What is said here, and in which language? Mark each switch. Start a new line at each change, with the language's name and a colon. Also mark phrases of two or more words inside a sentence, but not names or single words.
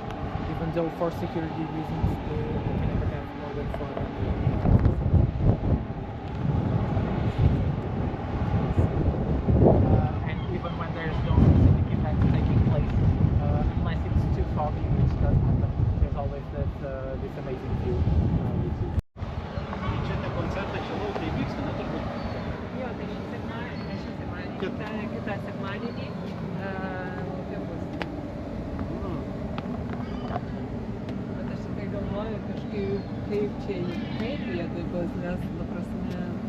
English: Even though for security reasons they can never have more than 400. And even when there's no specific event taking place, unless it's too foggy, which does happen, there's always this amazing view.
Lithuanian: Čia tie koncertai čia laukai vyksta, ne turbūt? Jo, tai šį sekmadienį, kitą sekmadienį bet aš tikrai galvoju kažkaip, kaip čia kaip vietoj bus, nes, ta prasme,